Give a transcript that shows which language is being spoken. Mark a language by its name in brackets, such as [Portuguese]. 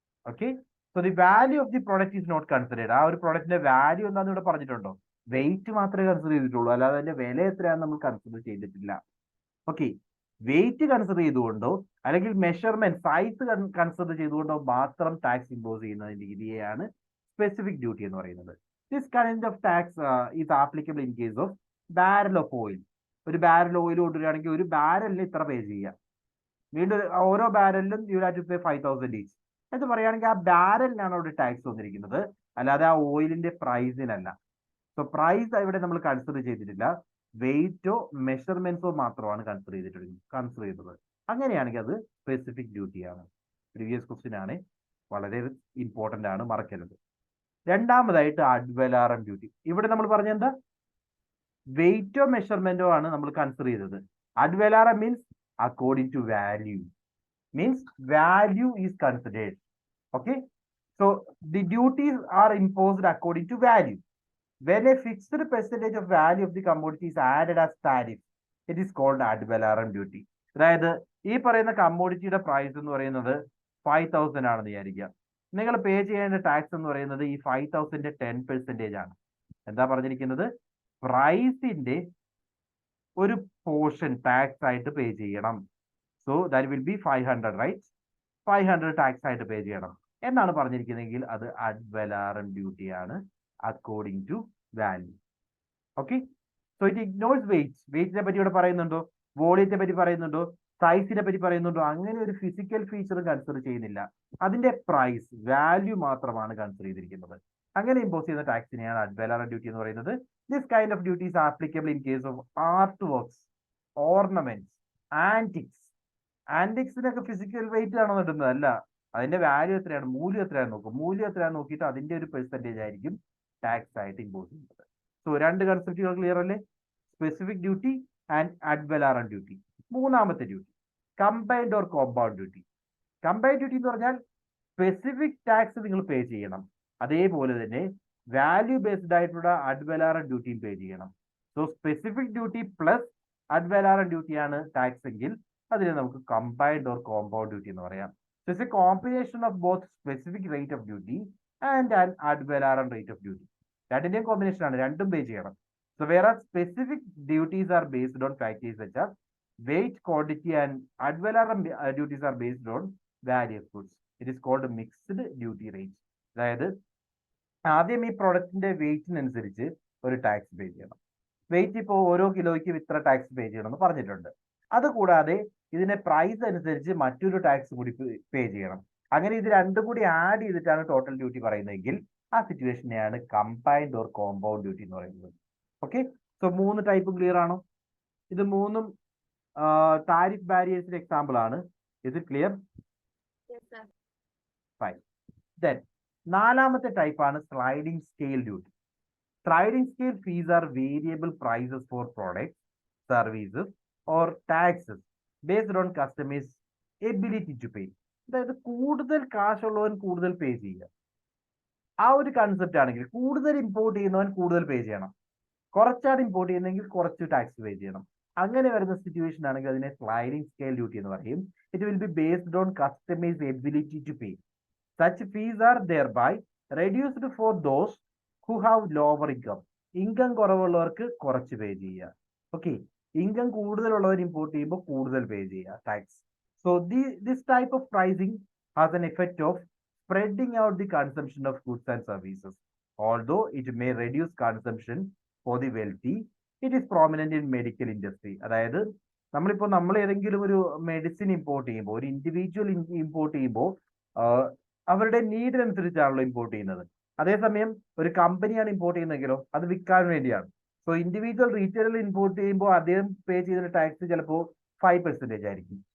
[English] Okay, so the value of the product is not considered. [Malayalam] ആ ഒരു പ്രൊഡക്റ്റിന്റെ value എന്താണെന്ന് ഇവിടെ പറഞ്ഞിട്ടുണ്ടോ? വെയിറ്റ് മാത്രമേ കൺസിഡർ ചെയ്തിട്ടുള്ളൂ, അല്ലാതെ അതിന്റെ വില എത്രയാണെന്ന് നമ്മൾ കൺസിഡർ ചെയ്തിട്ടില്ല. ഓക്കെ, വെയിറ്റ് കൺസിഡർ ചെയ്തുകൊണ്ടോ അല്ലെങ്കിൽ മെഷർമെന്റ് സൈസ് കൺസിഡർ ചെയ്തുകൊണ്ടോ മാത്രം ടാക്സ് ഇമ്പോസ് ചെയ്യുന്ന രീതിയെയാണ് സ്പെസിഫിക് ഡ്യൂട്ടി എന്ന് പറയുന്നത്. [English] This kind of tax is applicable in case of barrel of oil. [Malayalam] ഒരു ബാരൽ ഓയിൽ കൊണ്ടുവരികയാണെങ്കിൽ ഒരു ബാരലിന് ഇത്ര പേ ചെയ്യുക. വീണ്ടും ഓരോ ബാരലിലും [English] you have to pay 5,000 each [Malayalam] എന്ന് പറയുകയാണെങ്കിൽ ആ ബാരലിനാണ് അവിടെ ടാക്സ് വന്നിരിക്കുന്നത്, അല്ലാതെ ആ ഓയിലിന്റെ പ്രൈസിനല്ല. സോ പ്രൈസ് ഇവിടെ നമ്മൾ കൺസിഡർ ചെയ്തിട്ടില്ല, വെയിറ്റോ മെഷർമെന്റ്സോ മാത്രമാണ് കൺസിഡർ ചെയ്തത്. അങ്ങനെയാണെങ്കിൽ അത് സ്പെസിഫിക് ഡ്യൂട്ടിയാണ്. പ്രീവിയസ് ക്വസ്റ്റ്യൻ ആണ്, വളരെ ഇമ്പോർട്ടന്റ് ആണ്, മറക്കരുത്. രണ്ടാമതായിട്ട് അഡ് വലാറം ഡ്യൂട്ടി. ഇവിടെ നമ്മൾ പറഞ്ഞ എന്താ, വെയിറ്റോ മെഷർമെന്റോ ആണ് നമ്മൾ കൺസിഡർ ചെയ്തത്. [English] Ad valorem means according to value, means value is considered. Okay, so the duties are imposed according to value. When a fixed percentage of value of the commodity is added as tariff, it is called ad valorem duty. [Malayalam] അതായത് ഈ പറയുന്ന കമ്മോഡിറ്റിയുടെ price എന്ന് പറയുന്നത് 5,000 ആണെന്ന് വിചാരിക്കുക. നിങ്ങൾ പേ ചെയ്യേണ്ട tax എന്ന് പറയുന്നത് ഈ 5,000ന്റെ 10% ആണ്. എന്താ പറഞ്ഞിരിക്കുന്നത്, പ്രൈസിന്റെ ഒരു പോർഷൻ ടാക്സ് ആയിട്ട് പേ ചെയ്യണം. [English] So that will be 500, right? [Malayalam] 500 tax ആയിട്ട് പേ ചെയ്യണം എന്നാണ് പറഞ്ഞിരിക്കുന്നതെങ്കിൽ അത് അഡ് വലാറം ഡ്യൂട്ടി ആണ്, [English] According to value. [Malayalam] Okay, [English] So it ignores weight. [Malayalam] വെയിറ്റിനെ പറ്റി ഇവിടെ പറയുന്നുണ്ടോ, വോളിയത്തെ പറ്റി പറയുന്നുണ്ടോ, സൈസിനെ പറ്റി പറയുന്നുണ്ടോ? അങ്ങനെ ഒരു ഫിസിക്കൽ ഫീച്ചർ കൺസിഡർ ചെയ്യുന്നില്ല. അതിന്റെ പ്രൈസ്, വാല്യൂ മാത്രമാണ് കൺസിഡർ ചെയ്തിരിക്കുന്നത്. അങ്ങനെ ഇമ്പോസ് ചെയ്യുന്ന ടാക്സിനെയാണ് അഡ് വലാറം ഡ്യൂട്ടി എന്ന് പറയുന്നത്. [English] This kind of duty is applicable in case of artworks, ornaments, antiques. [Malayalam] ആന്റിക്സിനൊക്കെ physical wait ആണോ കിട്ടുന്നത്? അല്ല, അതിന്റെ വാല്യൂ എത്രയാണ്, മൂല്യം എത്രയാണ് നോക്കും. മൂല്യം എത്രയാണ് നോക്കിയിട്ട് അതിന്റെ ഒരു പെർസെന്റേജ് ആയിരിക്കും ടാക്സ് ആയിട്ട് ഇമ്പോസ് ചെയ്യുന്നത്. സോ രണ്ട് കൺസെപ്റ്റുകൾ ക്ലിയർ അല്ലേ? Specific duty and add വലാറം duty. മൂന്നാമത്തെ duty combined or compound duty. Combined duty എന്ന് പറഞ്ഞാൽ സ്പെസിഫിക് ടാക്സ് നിങ്ങൾ പേ ചെയ്യണം, അതേപോലെ തന്നെ വാല്യൂ ബേസ്ഡ് ആയിട്ടുള്ള അഡ് വലാറം ഡ്യൂട്ടിയും പേ ചെയ്യണം. So specific duty plus add വലാറം duty ആണ് ടാക്സ് എങ്കിൽ അതിനെ നമുക്ക് കമ്പൈൻഡ് ഓർ കോമ്പൗണ്ട് ഡ്യൂട്ടി എന്ന് പറയാം. [English] So it's a combination of both specific rate of duty and an ad valorem rate of duty. [Malayalam] രണ്ടിന്റെയും കോമ്പിനേഷൻ ആണ്, രണ്ടും പേ ചെയ്യണം. [English] So where are specific duties are based on factors such as weight, quantity, and ad valorem duties are based on value of goods. It is called a mixed duty rate. [Malayalam] അതായത് ആദ്യം ഈ പ്രൊഡക്റ്റിന്റെ വെയിറ്റിനനുസരിച്ച് ഒരു tax പേ ചെയ്യണം. Wait ഇപ്പോൾ ഓരോ കിലോയ്ക്കും ഇത്ര tax പേ ചെയ്യണം എന്ന് പറഞ്ഞിട്ടുണ്ട്. അതുകൂടാതെ ഇതിന്റെ പ്രൈസ് അനുസരിച്ച് മറ്റൊരു ടാക്സ് കൂടി പേ ചെയ്യണം. അങ്ങനെ ഇത് രണ്ടും കൂടി ആഡ് ചെയ്തിട്ടാണ് ടോട്ടൽ ഡ്യൂട്ടി പറയുന്നതെങ്കിൽ ആ സിറ്റുവേഷനെയാണ് കമ്പൈൻഡ് ഓർ കോമ്പൗണ്ട് ഡ്യൂട്ടി എന്ന് പറയുന്നത്. ഓക്കെ, സോ മൂന്ന് ടൈപ്പ് ക്ലിയർ ആണോ? ഇത് മൂന്നും താരിഫ് ബാരിയേഴ്സിന്റെ എക്സാമ്പിൾ ആണ്. ഇത് ക്ലിയർ? ഫൈൻ. ദെൻ നാലാമത്തെ ടൈപ്പ് ആണ് sliding scale duty. [English] Sliding scale fees are variable prices for products, services or taxes based on customers ability to pay. [Malayalam] അതായത് കൂടുതൽ കാശുള്ളവൻ കൂടുതൽ പേ ചെയ്യുക, ആ ഒരു കൺസെപ്റ്റ് ആണെങ്കിൽ കൂടുതൽ ഇമ്പോർട്ട് ചെയ്യുന്നവൻ കൂടുതൽ പേ ചെയ്യണം, കുറച്ചാണ് ഇമ്പോർട്ട് ചെയ്യുന്നതെങ്കിൽ കുറച്ച് ടാക്സ് പേ ചെയ്യണം. അങ്ങനെ വരുന്ന സിറ്റുവേഷൻ ആണെങ്കിൽ അതിനെ സ്ലൈഡിംഗ് സ്കെയിൽ ഡ്യൂട്ടി എന്ന് പറയും. [English] It will be based on customers ability to pay. Such fees are thereby reduced for those who have lower income. [Malayalam] Income കുറവുള്ളവർക്ക് കുറച്ച് പേ ചെയ്യുക. ഓക്കെ, ഇൻകം കൂടുതലുള്ളവർ ഇമ്പോർട്ട് ചെയ്യുമ്പോൾ കൂടുതൽ പേ ചെയ്യുക tax. [English] So this type of pricing has an effect of spreading out the consumption of goods and services. Although it may reduce consumption for the wealthy, it is prominent in medical industry. [Malayalam] അതായത് നമ്മൾ ഏതെങ്കിലും ഒരു medicine import ചെയ്യുമ്പോൾ, ഒരു individual import ചെയ്യുമ്പോൾ അവരുടെ നീഡിനനുസരിച്ചാണല്ലോ import ചെയ്യുന്നത്. അതേസമയം ഒരു കമ്പനിയാണ് ഇമ്പോർട്ട് ചെയ്യുന്നതെങ്കിലോ അത് വിൽക്കാൻ വേണ്ടിയാണ്. സോ ഇൻഡിവിജ്വൽ റീറ്റെയിലർ ഇമ്പോർട്ട് ചെയ്യുമ്പോൾ അദ്ദേഹം പേ ചെയ്യുന്ന ടാക്സ് ചിലപ്പോൾ 5% ആയിരിക്കും.